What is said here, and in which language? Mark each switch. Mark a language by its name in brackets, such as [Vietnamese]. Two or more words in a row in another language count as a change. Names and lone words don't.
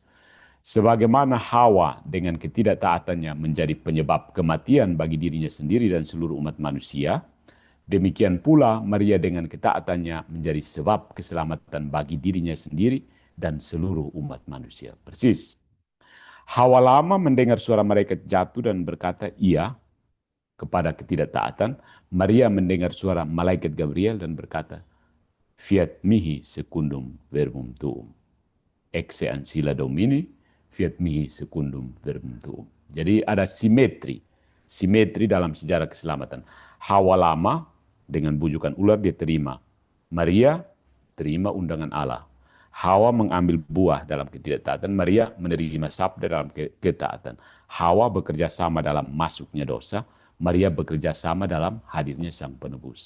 [Indonesian] Sebagaimana Hawa dengan ketidaktaatannya menjadi penyebab kematian bagi dirinya sendiri dan seluruh umat manusia, demikian pula Maria dengan ketaatannya menjadi sebab keselamatan bagi dirinya sendiri dan seluruh umat manusia. Persis. Hawa lama mendengar suara malaikat jatuh dan berkata iya kepada ketidaktaatan. Maria mendengar suara malaikat Gabriel dan berkata, [Latin] fiat mihi secundum verbum tuum. Exe ancilla Domini, fiat mihi secundum verbum tuum. [Indonesian] Jadi ada simetri dalam sejarah keselamatan. Hawa lama dengan bujukan ular dia terima. Maria terima undangan Allah. Hawa mengambil buah dalam ketidaktaatan, Maria menerima sabda dalam ketaatan. Hawa bekerja sama dalam masuknya dosa, Maria bekerja sama dalam hadirnya sang penebus.